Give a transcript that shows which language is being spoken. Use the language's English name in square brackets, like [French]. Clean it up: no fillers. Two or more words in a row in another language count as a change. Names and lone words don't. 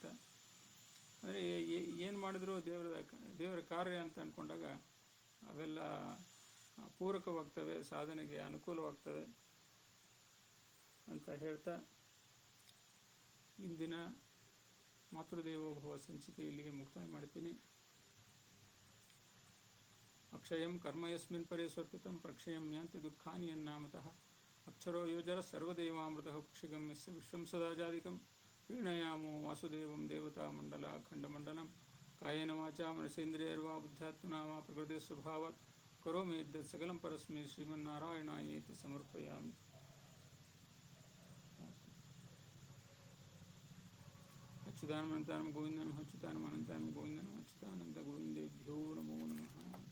[Kannada] ಅಂದರೆ ಏನು ಮಾಡಿದ್ರು ದೇವರ ಕಾರ್ಯ ಅಂತ ಅಂದ್ಕೊಂಡಾಗ ಅವೆಲ್ಲ ಪೂರಕವಾಗ್ತವೆ, ಸಾಧನೆಗೆ ಅನುಕೂಲವಾಗ್ತವೆ ಅಂತ ಹೇಳ್ತಾ ಇಂದಿನ ಮಾತೃದೇವೋಭವ ಸಂಚಿಕೆ ಇಲ್ಲಿಗೆ ಮುಕ್ತಾಯ ಮಾಡ್ತೀನಿ. [Sanskrit] ಅಕ್ಷಯಂ ಕರ್ಮ ಯಸ್ಮಿನ್ ಪರೇ ಸ್ವರ್ಪಿತಂ ಪ್ರಕ್ಷಯಂ ಯಾಂತಿ ದುಃಖಾನಿ ಯನ್ನಾಮತಃ ಅಕ್ಷರೋ ಯೋಜರ ಸರ್ವದೇವಾಮೃತಃ ಕುಕ್ಷಿಗಮ್ಯಸ್ಯ ವಿಶ್ವಂ ಸದಾಜಾದಿಕಂ ಪ್ರೀಣಯಾಮೋ ವಾಸುದೇವಂ ದೇವತಾ ಮಂಡಲ ಅಖಂಡಮಂಡಲಂ ಕಾಯೇನ ವಾಚಾ ಮನಸೇಂದ್ರಿಯರ್ವಾ ಬುದ್ಧಾತ್ಮನಾ ವಾ ಪ್ರಕೃತಿ ಸ್ವಭಾವಾತ್ ಕರೋಮಿ ಯದ್ಯತ್ ಸಕಲಂ ಪರಸ್ಮೈ ಶ್ರೀಮನ್ನಾರಾಯಣಾಯೇತಿ ಸಮರ್ಪಯಾಮಿ. ಅಚ್ಯುತಾನಂತಾನಂ ಗೋವಿಂದಂ ಅಚ್ಯುತಾನಂ ಅನಂತಾನಂ ಗೋವಿಂದಂ ಅಚ್ಯುತಾನಂದ ಗೋವಿಂದೇಭ್ಯೋ ನಮೋ ನಮಃ.